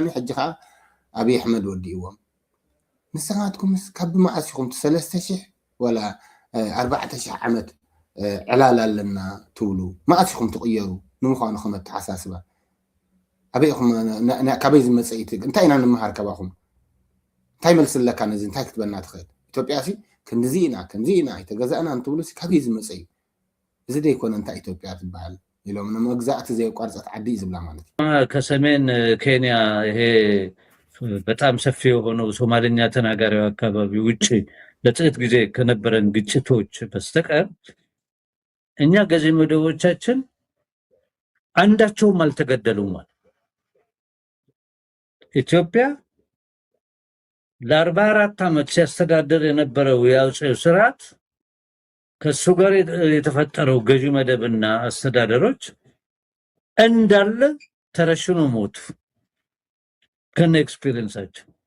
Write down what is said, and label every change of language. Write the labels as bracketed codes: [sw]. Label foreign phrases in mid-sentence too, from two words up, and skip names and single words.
[ti] ሕጂ ከዓ ኣብይ ኣሕመድ ወዲእዎም ንስኻትኩምስ ካብ ብመዓስ ኢኹም 3000 ወላ 4000 ዓመት ዕላል ኣለና ትብሉ መዓስ ኢኹም ትቕየሩ ንምዃኑ ከም ኣተሓሳስባ ኣበይኹም ካበይ ዝመፀ እንታይ ኢና ንምሃር ከባኹም እንታይ መልሲ ኣለካ ነዚ እንታይ ክትበና ትኽእል ኢትዮጵያ ሲ ክንዚ ኢና ኣይተገዛእና እንትብሉ ካበይ ዝመፀ እዩ እዚ ደይኮነ እንታይ ኢትዮጵያ ትበሃል ኢሎም ንመግዛእቲ ዘይቋርፀት ዓዲ ዝብላ ማለት እዩ። [am] ከሰሜን ኬንያ ይሄ በጣም ሰፊ የሆነው ሶማሊኛ ተናጋሪው አካባቢ ውጭ ለጥቂት ጊዜ ከነበረን ግጭቶች በስተቀር እኛ ገዢ መደቦቻችን አንዳቸውም አልተገደሉም ማለት ኢትዮጵያ ለ44 ዓመት ሲያስተዳድር የነበረው የአጼው ስርዓት ከሱ ጋር የተፈጠረው ገዢ መደብና አስተዳደሮች እንዳለ ተረሽኖ ሞቱ ከነ ኤክስፒሪየንሳቸው።